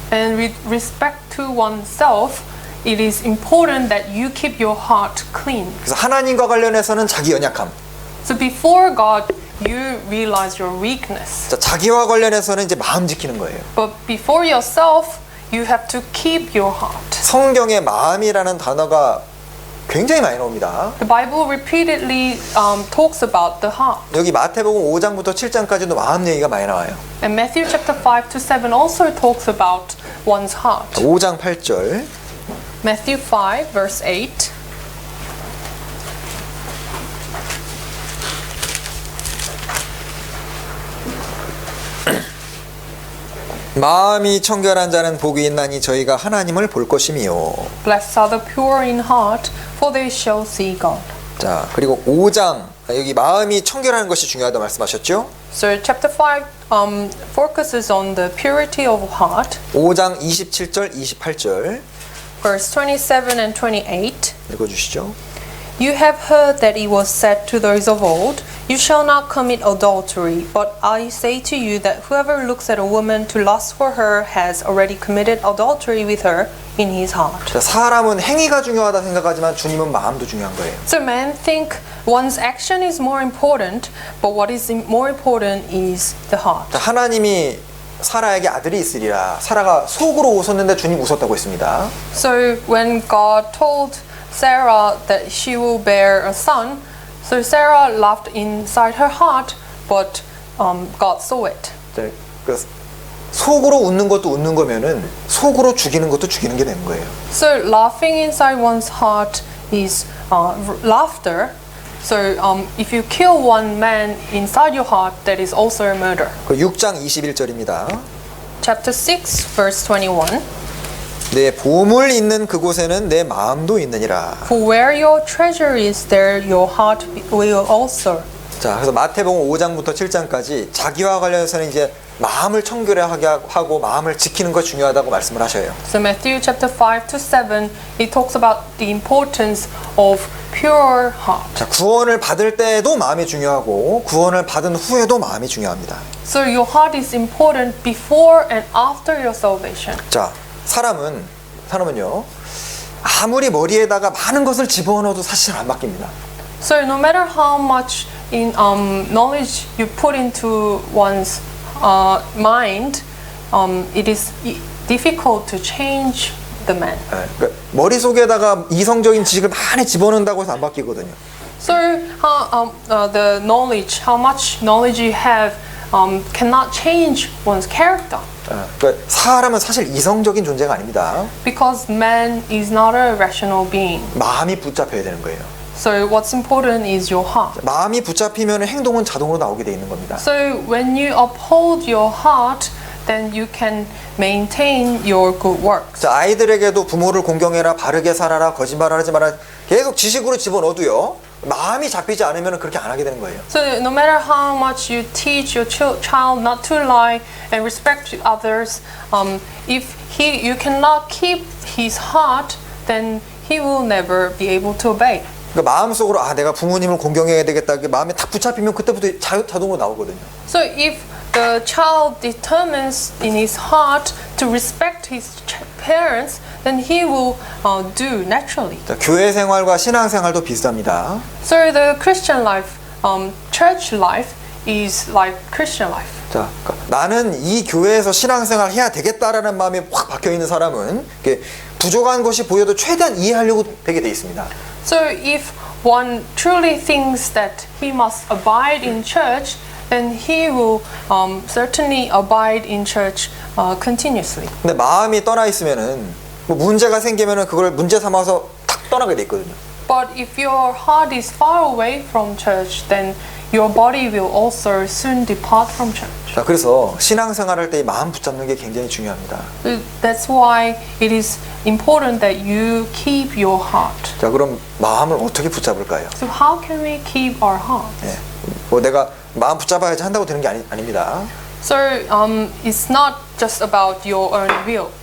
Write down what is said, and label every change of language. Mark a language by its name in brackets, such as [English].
[English] And with respect to oneself, it is important that you keep your heart clean. [Korean] 그래서 하나님과 관련해서는 자기 연약함. [English] So before God, you realize your weakness. [Korean] 자, 자기와 관련해서는 이제 마음 지키는 거예요. [English] But before yourself, you have to keep your heart. [Korean] 성경에 마음이라는 단어가 굉장히 많이 나옵니다. [English] The Bible repeatedly talks about the heart. [Korean] 여기 마태복음 5장부터 7장까지도 마음 얘기가 많이 나와요. [English] And Matthew chapter 5 to 7 also talks about one's heart. [Korean] 5장 8절 [English] Matthew 5 verse 8. [Korean] 마음이 청결한 자는 복이 있나니 저희가 하나님을 볼 것이미요. [English] Blessed are the pure in heart, for they shall see God. [Korean] 자, 그리고 5장 여기 마음이 청결한 것이 중요하다 말씀하셨죠? [English] So chapter 5 focuses on the purity of heart. [Korean] 5장 27절 28절 [English] Verse 27 and 28. [Korean] 읽어주시죠. [English] You have heard that it was said to those of old, You shall not commit adultery, but I say to you that whoever looks at a woman to lust for her has already committed adultery with her in his heart. [Korean] 자, 사람은 행위가 중요하다 생각하지만 주님은 마음도 중요한 거예요. [English] So men think one's action is more important, but what is more important is the heart. [Korean] 자, 하나님이 사라에게 아들이 있으리라. 사라가 속으로 웃었는데 주님 웃었다고 했습니다. [English] So when God told Sarah that she will bear a son, so Sarah laughed inside her heart, but God saw it. [Korean] 자, 그 속으로 웃는 것도 웃는 거면은 속으로 죽이는 것도 죽이는 게 되는 거예요. [English] So laughing inside one's heart is laughter. So if you kill one man inside your heart, that is also a murder. [Korean] 그 6장 21절입니다. [English] Chapter 6, verse 21. [Korean] 내 보물 있는 그곳에는 내 마음도 있느니라. [English] For where your treasure is, there your heart will also. [Korean] 자, 그래서 마태복음 5장부터 7장까지 자기와 관련해서는 이제 마음을 청결하게 하고 마음을 지키는 것 중요하다고 말씀을 하셔요. [English] So Matthew chapter 5 to 7, it talks about the importance of pure heart. [Korean] 자, 구원을 받을 때도 마음이 중요하고 구원을 받은 후에도 마음이 중요합니다. [English] So your heart is important before and after your salvation. [Korean] 자, 사람은요 아무리 머리에다가 많은 것을 집어넣어도 사실 안 바뀝니다. [English] So no matter how much in knowledge you put into one's mind, it is difficult to change the man. [Korean] 네, 그러니까 머릿속에다가 이성적인 지식을 많이 집어넣는다고 해서 안 바뀌거든요. [English] So the knowledge, how much knowledge you have, cannot change one's character. [Korean] 그러니까 사람은 사실 이성적인 존재가 아닙니다. [English] Because man is not a rational being. [Korean] 마음이 붙잡혀야 되는 거예요. [English] So what's important is your heart. [Korean] 마음이 붙잡히면 행동은 자동으로 나오게 돼 있는 겁니다. [English] So when you uphold your heart, then you can maintain your good works. [Korean] 자, 아이들에게도 부모를 공경해라, 바르게 살아라, 거짓말하지 마라 계속 지식으로 집어넣어도요 마음이 잡히지 않으면 그렇게 안 하게 되는 거예요. [English] So no matter how much you teach your child not to lie and respect others, if you cannot keep his heart, then he will never be able to obey. [Korean] 그러니까 마음속으로 내가 부모님을 공경해야 되겠다. 마음에 딱 붙잡히면 그때부터 자동으로 나오거든요. [English] So if the child determines in his heart to respect his parents, then he will do naturally. [Korean] 자, 교회 생활과 신앙 생활도 비슷합니다. [English] So the Christian life, church life is like Christian life. [Korean] 자, 그러니까 나는 이 교회에서 신앙 생활 해야 되겠다라는 마음이 확 박혀 있는 사람은 이렇게 부족한 것이 보여도 최대한 이해하려고 되게 돼 있습니다. [English] So if one truly thinks that he must abide in church, then he will certainly abide in church continuously. [Korean] 근데 마음이 떠나 있으면은 뭐 문제가 생기면은 그걸 문제 삼아서 탁 떠나게 돼 있거든요. [English] But if your heart is far away from church, then your body will also soon depart from church. [Korean] 자, 그래서 신앙생활할 때 이 마음 붙잡는 게 굉장히 중요합니다. [English] That's why it is important that you keep your heart. [Korean] 자, 그럼 마음을 어떻게 붙잡을까요? [English] So how can we keep our heart? [Korean] 예, 뭐 내가 마음 붙잡아야지 한다고 되는 게 아닙니다. [English] So it's not just about your own will.